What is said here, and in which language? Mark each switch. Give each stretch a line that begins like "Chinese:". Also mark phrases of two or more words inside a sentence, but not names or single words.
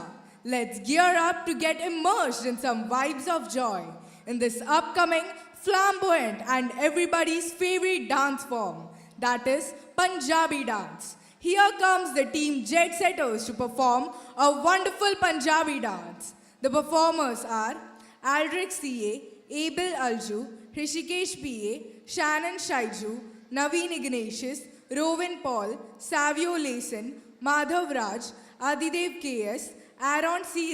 English: Let's gear up to get immersed in some vibes of joy in this upcoming flamboyant and everybody's favorite dance form, that is Punjabi dance. Here comes the team Jet Setters to perform a wonderful Punjabi dance. The performers are Aldrich C.A., Abel Alju, Hrishikesh P.A., Shannon Shaiju, Naveen Ignatius, Rowan Paul, Savio Layson, Madhav Raj, Adidev K.S., Aaron C.